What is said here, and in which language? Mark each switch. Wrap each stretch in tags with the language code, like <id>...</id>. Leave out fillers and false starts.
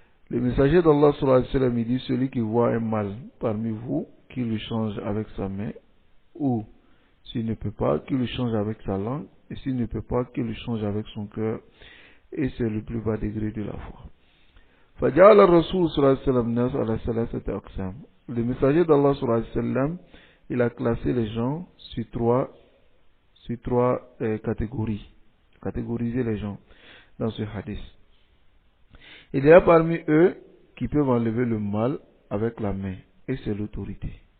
<fr>Le messager d'Allah sallallahu alayhi wa sallam, il dit, celui qui voit un mal parmi vous, qui le change avec sa main, ou s'il ne peut pas, qu'il le change avec sa langue, et s'il ne peut pas, qu'il le change avec son cœur, et c'est le plus bas degré de la foi.</fr> <ar>فجعل الرسول صلى الله عليه وسلم الناس على ثلاثة أقسام.</ar> <fr>Le messager d'Allah sallallahu alayhi wa sallam, il a classé les gens sur trois catégories, catégoriser les gens dans ce hadith. Il y a parmi eux qui peuvent enlever le mal avec la main, et c'est l'autorité.</fr>